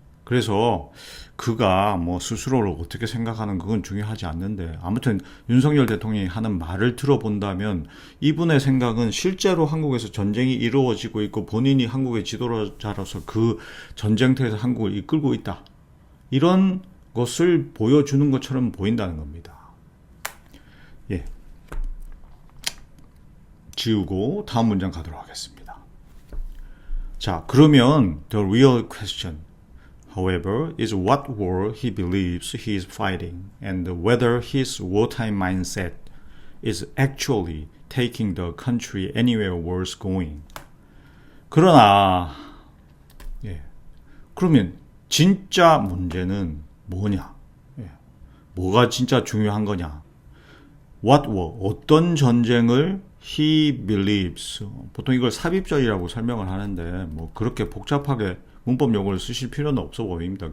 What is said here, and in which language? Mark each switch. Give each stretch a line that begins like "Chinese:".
Korean: 그래서 그가 뭐 스스로를 어떻게 생각하는 그건 중요하지 않는데 아무튼 윤석열 대통령이 하는 말을 들어본다면 이분의 생각은 실제로 한국에서 전쟁이 이루어지고 있고 본인이 한국의 지도자로서 그 전쟁터에서 한국을 이끌고 있다. 이런 것을 보여주는 것처럼 보인다는 겁니다. 예. 지우고 다음 문장 가도록 하겠습니다. 자, 그러면
English: the real question, however, is what war he believes he is fighting and whether his wartime mindset is actually taking the country anywhere worth going.
Korean: 그러나 예. 그러면 진짜 문제는 뭐냐? 예. 뭐가 진짜 중요한 거냐?
English: What war,
Korean: 어떤 전쟁을
English: he believes,
Korean: 보통 이걸 삽입절이라고 설명을 하는데 뭐 그렇게 복잡하게 문법 용어를 쓰실 필요는 없어 보입니다.